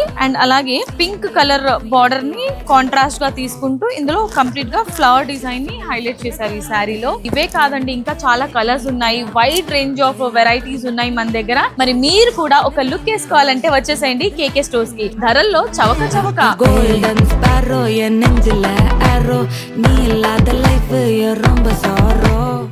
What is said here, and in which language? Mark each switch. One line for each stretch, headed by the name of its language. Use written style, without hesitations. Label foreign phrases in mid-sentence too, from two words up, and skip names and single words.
Telugu: అండ్ అలాగే
English: pink colour border
Telugu: ని కాంట్రాస్ట్ గా తీసుకుంటూ ఇందులో కంప్లీట్ గా
English: flower design
Telugu: ని హైలైట్ చేశారు ఈ శారీలో. ఇవే కాదండి, ఇంకా చాలా కలర్స్ ఉన్నాయి.
English: wide range of varieties
Telugu: ఉన్నాయి మన దగ్గర. మరి మీరు కూడా ఒక లుక్ వేసుకోవాలంటే వచ్చేసేయండి కేకే స్టోర్స్ కి. ధరల్లో చవక చవక.
English: Golden sparrow,
Malayalam: en നെഞ്ചിലെ arrow, നീ ഇല്ലാത്ത ലൈഫ് ரொம்ப sorrow.